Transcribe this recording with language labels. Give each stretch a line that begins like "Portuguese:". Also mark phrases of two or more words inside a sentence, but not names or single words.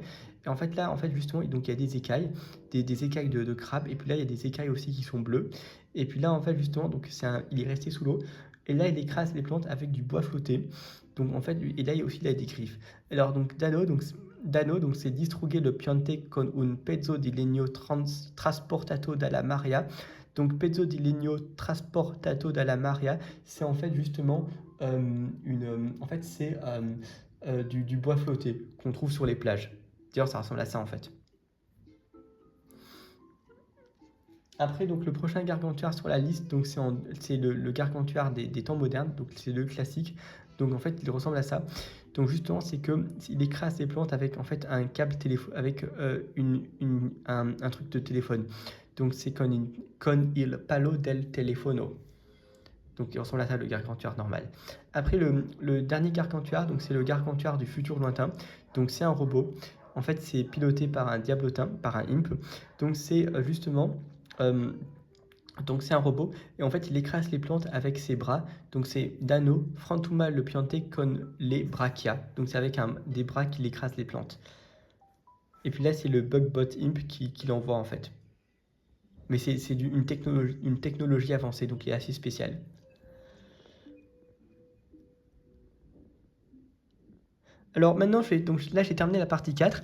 French: Et en fait là, en fait justement, donc il y a des écailles, des écailles de crabe, et puis là il y a des écailles aussi qui sont bleues. Et puis là en fait justement, donc il est resté sous l'eau. Et là il écrase les plantes avec du bois flotté. Donc en fait, et là il a des griffes. Alors donc Dano, donc c'est
Italian: distrugger le piante con un pezzo di legno trasportato dalla marea. Donc pezzo di legno trasportato dalla marea,
French: c'est en fait justement en fait c'est du bois flotté qu'on trouve sur les plages. D'ailleurs, ça ressemble à ça en fait. Après, donc le prochain gargantua sur la liste, donc c'est le gargantua des temps modernes, donc c'est le classique. Donc en fait, il ressemble à ça. Donc justement, c'est que il écrase les plantes avec en fait un câble téléphone, avec un truc de téléphone. Donc c'est
Italian: con il palo del telefono.
French: Donc il ressemble à ça, le gargantua normal. Après, le dernier gargantua, donc c'est le gargantua du futur lointain. Donc c'est un robot. En fait, c'est piloté par un diablotin, par un imp. Donc c'est justement donc c'est un robot et en fait il écrase les plantes avec ses bras. Donc c'est
Italian: Dano, Frantuma le piante con les brachia.
French: Donc c'est avec des bras qu'il écrase les plantes. Et puis là c'est le Bugbot Imp qui l'envoie en fait. Mais c'est une technologie avancée, donc il est assez spécial. Alors maintenant, donc là j'ai terminé la partie 4.